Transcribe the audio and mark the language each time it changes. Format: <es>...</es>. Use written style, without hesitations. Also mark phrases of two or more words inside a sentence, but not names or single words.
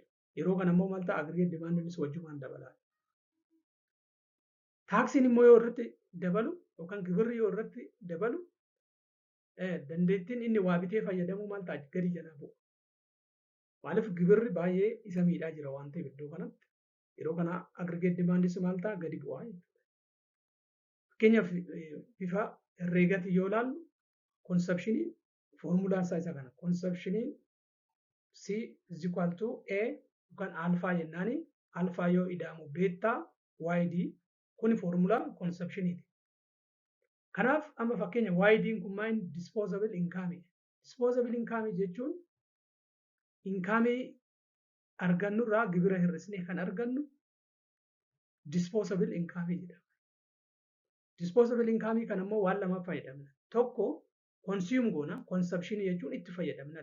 <om>Yeroo kana immoo maal ta'a</om> <en>aggregate demandinis</en> <om>wajjumaan dabalaa. Taaksiin immoo yoo irratti dabalu yookaan gibirri yoo irratti dabalu dandeettiin inni waa bitee fayyadamuu maal ta'a gadi jalaa bu'a. Maaliif gibirri baay'ee isa miidhaa jira waan ta'eef iddoo kanatti yeroo kana</om> <en>aggregate demandis</en> <om>maal ta'a gadi bu'aa jechuudha. Fakkeenyaaf bifa herreegaatiin yoo ilaallu consumptioniin foormulaan isaa isa kana. Consumptioniin</om> <en>C is equal to A</en> <om>yookaan alfaa jennaani alfaa yoo ida'amu beetaa YD kuni foormulaa consumptioniiti. Kanaaf amma fakkeenya YD'n kun maal</om> <en>disposable income. Disposable income</en> <om>jechuun income argannu irraa gibira hir'isnee kan argannu</om> <en>disposable income</en> <om>jedhama.</om> <en>Disposable income</en> <om>kan immoo waan lama fayyadamna. Tokko consume goona consumption jechuun itti fayyadamna.</om>